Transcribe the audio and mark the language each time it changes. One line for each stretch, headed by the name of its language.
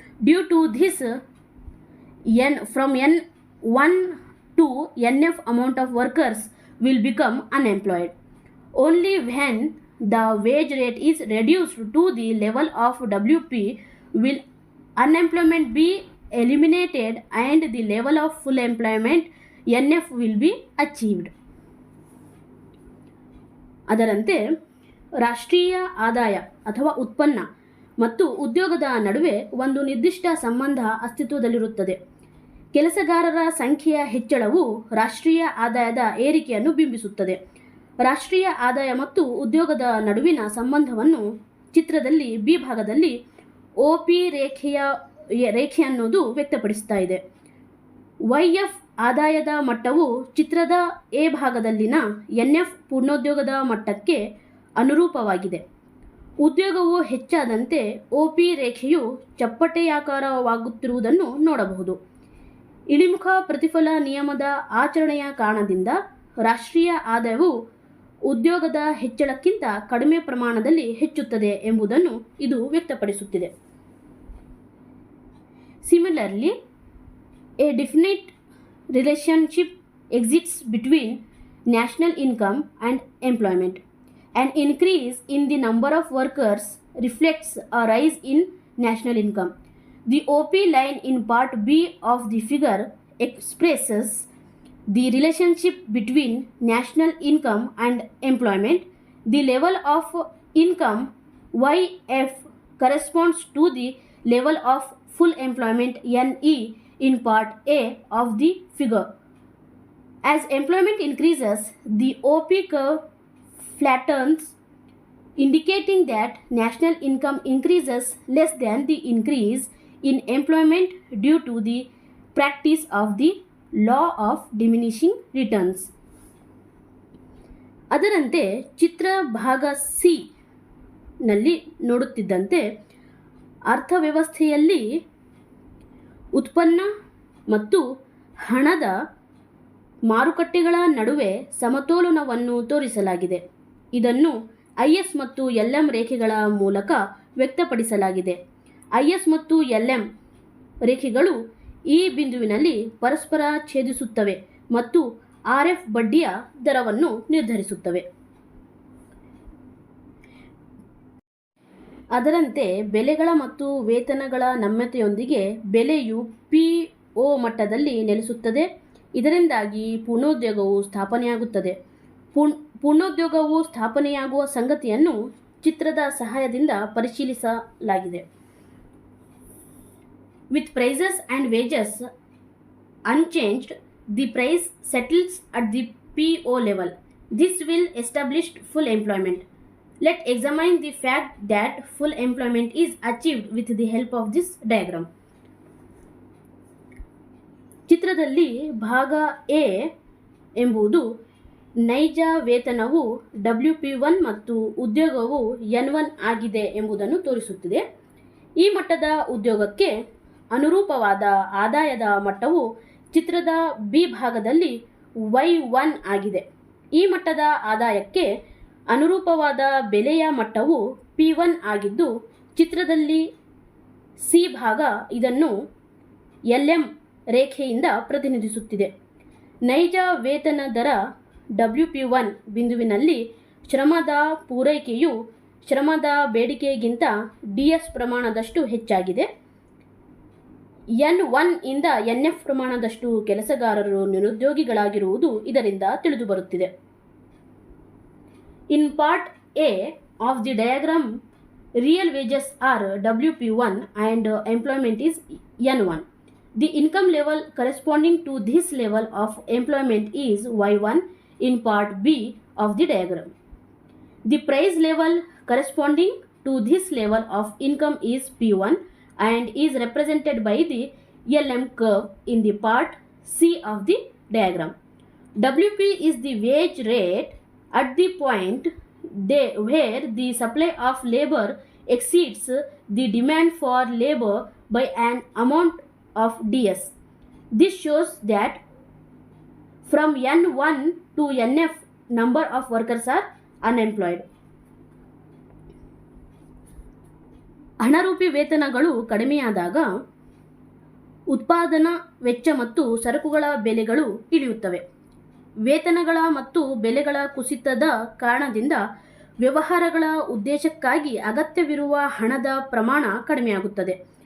English: Due to this, from N1 to NF amount of workers will become unemployed. Only when the wage rate is reduced to the level of WP will unemployment be eliminated and the level of full employment NF will be achieved.
Kannada: ಅದರಂತೆ ರಾಷ್ಟ್ರೀಯ ಆದಾಯ ಅಥವಾ ಉತ್ಪನ್ನ ಮತ್ತು ಉದ್ಯೋಗದ ನಡುವೆ ಒಂದು ನಿರ್ದಿಷ್ಟ ಸಂಬಂಧ ಅಸ್ತಿತ್ವದಲ್ಲಿರುತ್ತದೆ. ಕೆಲಸಗಾರರ ಸಂಖ್ಯೆಯ ಹೆಚ್ಚಳವು ರಾಷ್ಟ್ರೀಯ ಆದಾಯದ ಏರಿಕೆಯನ್ನು ಬಿಂಬಿಸುತ್ತದೆ. ರಾಷ್ಟ್ರೀಯ ಆದಾಯ ಮತ್ತು ಉದ್ಯೋಗದ ನಡುವಿನ ಸಂಬಂಧವನ್ನು ಚಿತ್ರದಲ್ಲಿ ಬಿ ಭಾಗದಲ್ಲಿ OP ರೇಖೆ ಅನ್ನೋದು ವ್ಯಕ್ತಪಡಿಸ್ತಾ ಇದೆ. YF ಆದಾಯದ ಮಟ್ಟವು ಚಿತ್ರದ ಎ ಭಾಗದಲ್ಲಿನ NF ಪೂರ್ಣೋದ್ಯೋಗದ ಮಟ್ಟಕ್ಕೆ ಅನುರೂಪವಾಗಿದೆ. ಉದ್ಯೋಗವು ಹೆಚ್ಚಾದಂತೆ OP ರೇಖೆಯು ಚಪ್ಪಟೆಯಾಕಾರವಾಗುತ್ತಿರುವುದನ್ನು ನೋಡಬಹುದು. ಇಳಿಮುಖ ಪ್ರತಿಫಲ ನಿಯಮದ ಆಚರಣೆಯ ಕಾರಣದಿಂದ ರಾಷ್ಟ್ರೀಯ ಆದಾಯವು ಉದ್ಯೋಗದ ಹೆಚ್ಚಳಕ್ಕಿಂತ ಕಡಿಮೆ ಪ್ರಮಾಣದಲ್ಲಿ ಹೆಚ್ಚುತ್ತದೆ ಎಂಬುದನ್ನು ಇದು ವ್ಯಕ್ತಪಡಿಸುತ್ತಿದೆ.
English: Similarly, a definite relationship exists between national income and employment. An increase in the number of workers reflects a rise in national income. The OP line in part B of the figure expresses the relationship between national income and employment. The level of income YF corresponds to the level of full employment NE in part A of the figure. As employment increases, the OP curve flattens, indicating that national income increases less than the increase in employment due to the practice of the law of diminishing returns.
Kannada: ಅದರಂತೆ ಚಿತ್ರ ಭಾಗ C ನಲ್ಲಿ ನೋಡುತ್ತಿದ್ದಂತೆ ಅರ್ಥವ್ಯವಸ್ಥೆಯಲ್ಲಿ ಉತ್ಪನ್ನ ಮತ್ತು ಹಣದ ಮಾರುಕಟ್ಟೆಗಳ ನಡುವೆ ಸಮತೋಲನವನ್ನು ತೋರಿಸಲಾಗಿದೆ. ಇದನ್ನು IS ಮತ್ತು LM ರೇಖೆಗಳ ಮೂಲಕ ವ್ಯಕ್ತಪಡಿಸಲಾಗಿದೆ. IS ಮತ್ತು LM ರೇಖೆಗಳು ಈ ಬಿಂದುವಿನಲ್ಲಿ ಪರಸ್ಪರ ಛೇದಿಸುತ್ತವೆ ಮತ್ತು RF ಬಡ್ಡಿಯ ದರವನ್ನು ನಿರ್ಧರಿಸುತ್ತವೆ. ಅದರಂತೆ ಬೆಲೆಗಳ ಮತ್ತು ವೇತನಗಳ ನಮ್ಯತೆಯೊಂದಿಗೆ ಬೆಲೆಯು PO ಮಟ್ಟದಲ್ಲಿ ನೆಲೆಸುತ್ತದೆ. ಇದರಿಂದಾಗಿ ಪೂರ್ಣೋದ್ಯೋಗವು ಸ್ಥಾಪನೆಯಾಗುತ್ತದೆ. ಪೂರ್ಣೋದ್ಯೋಗವು ಸ್ಥಾಪನೆಯಾಗುವ ಸಂಗತಿಯನ್ನು ಚಿತ್ರದ ಸಹಾಯದಿಂದ ಪರಿಶೀಲಿಸಲಾಗಿದೆ.
English: With prices and wages unchanged, the price settles at the PO level. This will establish full employment. Let's examine the fact that full employment is achieved with the help of this diagram.
Kannada: ಚಿತ್ರದಲ್ಲಿ ಭಾಗ A ಎಂಬುದು ನೈಜ ವೇತನವು WP1 ಮತ್ತು ಉದ್ಯೋಗವು N1 ಆಗಿದೆ ಎಂಬುದನ್ನು ತೋರಿಸುತ್ತಿದೆ. ಈ ಮಟ್ಟದ ಉದ್ಯೋಗಕ್ಕೆ ಅನುರೂಪವಾದ ಆದಾಯದ ಮಟ್ಟವು ಚಿತ್ರದ ಬಿ ಭಾಗದಲ್ಲಿ Y1 ಆಗಿದೆ. ಈ ಮಟ್ಟದ ಆದಾಯಕ್ಕೆ ಅನುರೂಪವಾದ ಬೆಲೆಯ ಮಟ್ಟವು P1 ಆಗಿದ್ದು, ಚಿತ್ರದಲ್ಲಿ ಸಿ ಭಾಗ ಇದನ್ನು LM ರೇಖೆಯಿಂದ ಪ್ರತಿನಿಧಿಸುತ್ತಿದೆ. ನೈಜ ವೇತನ ದರ WP1 ಬಿಂದುವಿನಲ್ಲಿ ಶ್ರಮದ ಪೂರೈಕೆಯು ಶ್ರಮದ ಬೇಡಿಕೆಗಿಂತ DS ಪ್ರಮಾಣದಷ್ಟು ಹೆಚ್ಚಾಗಿದೆ. N1 ಇಂದ NF ಪ್ರಮಾಣದಷ್ಟು ಕೆಲಸಗಾರರು ನಿರುದ್ಯೋಗಿಗಳಾಗಿರುವುದು ಇದರಿಂದ ತಿಳಿದುಬರುತ್ತಿದೆ.
English: In part A of the diagram, real wages are WP1 and employment is N1. The income level corresponding to this level of employment is Y1 in part B of the diagram. The price level corresponding to this level of income is P1 and is represented by the LM curve in the part C of the diagram. WP is the wage rate at the point where the supply of labor exceeds the demand for labor by an amount of DS. This shows that from N1 to NF number of workers are unemployed.
Kannada: ಹಣರೂಪಿ ವೇತನಗಳು ಕಡಿಮೆಯಾದಾಗ ಉತ್ಪಾದನಾ ವೆಚ್ಚ ಮತ್ತು ಸರಕುಗಳ ಬೆಲೆಗಳು ಇಳಿಯುತ್ತವೆ. ವೇತನಗಳ ಮತ್ತು ಬೆಲೆಗಳ ಕುಸಿತದ ಕಾರಣದಿಂದ ವ್ಯವಹಾರಗಳ ಉದ್ದೇಶಕ್ಕಾಗಿ ಅಗತ್ಯವಿರುವ ಹಣದ ಪ್ರಮಾಣ ಕಡಿಮೆಯಾಗುತ್ತದೆ.